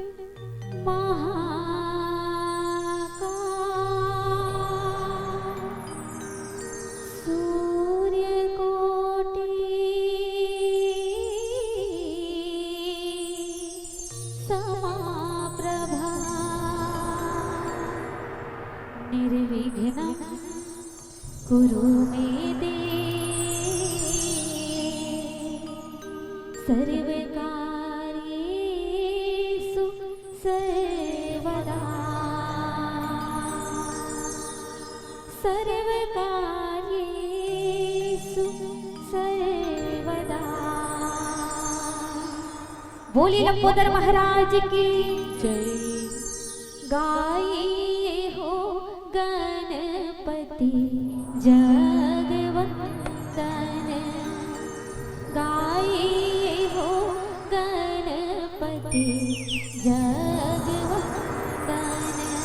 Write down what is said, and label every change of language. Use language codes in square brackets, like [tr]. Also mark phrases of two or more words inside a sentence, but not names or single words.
[sa] महाकाय सूर्यकोटि समाप्रभा निर्विघ्नं कुरु मे देव सर्वकार्येषु सर्वदा सर्वकार्येषु सर्वदा। [hi] बोलिए लंबोदर महाराज की जय। गाइए हो गणपति जगवंदन, गाइए हो गणपति जगवंदन।